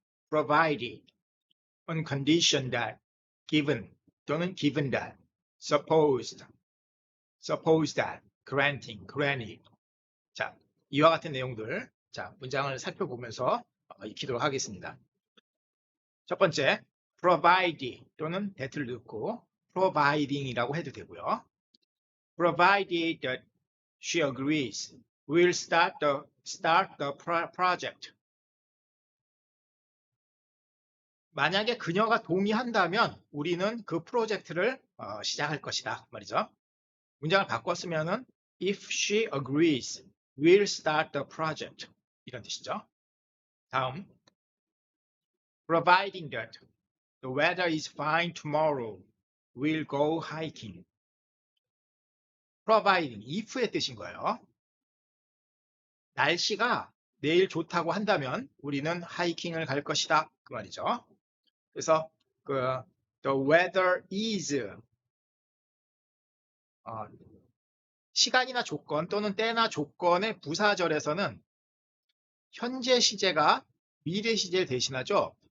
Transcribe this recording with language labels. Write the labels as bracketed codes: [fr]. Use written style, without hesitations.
[en] Provided on condition that given [ko] 또는 [en] given that supposed that granted [ko] 자 이와 같은 내용들 자 문장을 살펴보면서 익히도록 하겠습니다. 첫 번째 provide 또는 that를 넣고 providing이라고 해도 되고요. [en] Provided that she agrees, we'll start the project. [ko] 만약에 그녀가 동의한다면 우리는 그 프로젝트를 시작할 것이다 말이죠. 문장을 바꿨으면은 [en] if she agrees, we'll start the project [ko] 이런 뜻이죠. [en] 다음 providing that the weather is fine tomorrow, we'll go hiking. [ko] providing if의 뜻인 거예요. 날씨가 내일 좋다고 한다면 우리는 하이킹을 갈 것이다 그 말이죠. 그래서 the weather is 시간이나 조건 또는 때나 조건의 부사절에서는 현재 시제가 미래 시제를 대신하죠.